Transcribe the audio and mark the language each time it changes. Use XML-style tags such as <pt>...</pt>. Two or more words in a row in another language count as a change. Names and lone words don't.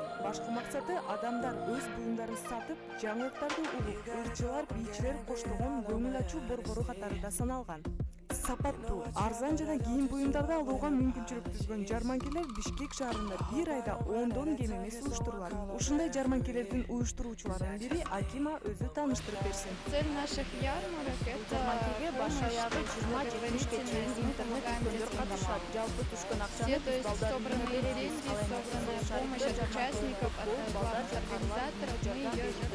<ky>Башкы максаты адамдар өз буюмдарын сатып, жаңылыктарды угуп, ырчылар, бийчилер коштогон көңүл ачуу борбору катарында саналган. Сапаттуу, арзан жана кийим буюмдарды алууга мүмкүнчүлүк түзгөн жарманкелер Бишкек шаарында бир айда 10дон кем эмес уюштурулат. Ушундай жарманкелердин уюштуруучуларынын бири Акима өзү тааныштырып берсин.</ky> <ru>Цель наших ярмарок – это</ru> <ky>Жарманкеге баш аягы 20-70ке чейин интернет түшкөндөр катышат. Жалпы түшкөн акчаны биз балдарга беребиз.</ky> <ru>собранная помощь от участников, от главных организаторов, мы ее</ru>